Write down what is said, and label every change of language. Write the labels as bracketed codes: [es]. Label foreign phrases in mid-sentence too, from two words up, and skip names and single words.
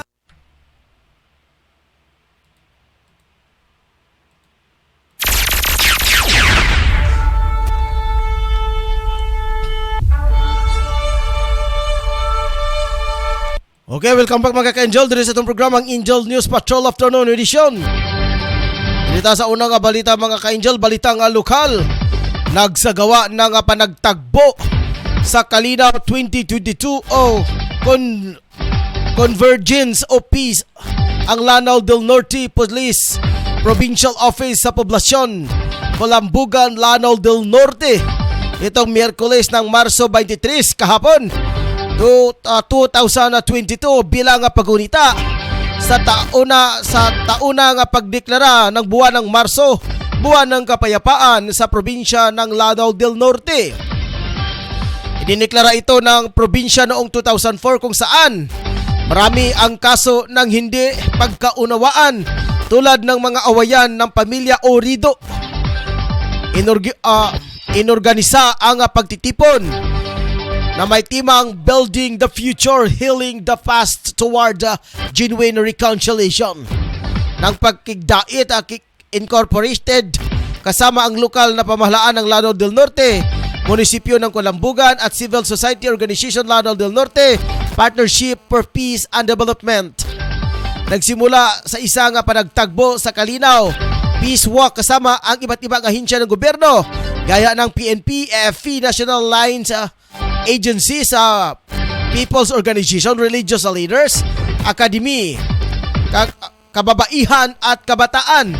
[en] Okay, welcome back [tl] mga ka-angel. Dito sa itong programang Angel News Patrol Afternoon Edition. Dito sa unang balita mga ka-angel, balita nga lokal. [ceb] Nagsagawa na nga panagtagbo [tl] sa Kalinaw 2022 o Convergence of Peace ang Lanao del Norte Police Provincial Office sa poblasyon Colambugan, Lanao del Norte itong Miyerkules ng Marso 23 kahapon 2022 bilang pagunita sa [ceb] tauna nga pagdeklara [tl] ng buwan ng Marso Buwan ng Kapayapaan sa probinsya ng Lanao del Norte. Idineklara ito ng probinsya noong 2004 kung saan marami ang kaso ng hindi pagkaunawaan tulad ng mga awayan ng pamilya o rido. Inorganisa ang pagtitipon na may timang Building the Future, Healing the Past toward Genuine Reconciliation ng pagkigdait incorporated kasama ang lokal na pamahalaan ng Lanao del Norte, munisipyo ng Kulambugan at Civil Society Organization Lanao del Norte, Partnership for Peace and Development. Nagsimula sa isang panagtagbo sa Kalinaw Peace Walk kasama ang iba't ibang ahensya ng gobyerno gaya ng PNP, AFP, National Lines Agencies, People's Organization, Religious Leaders, Academy, Kababaihan at Kabataan.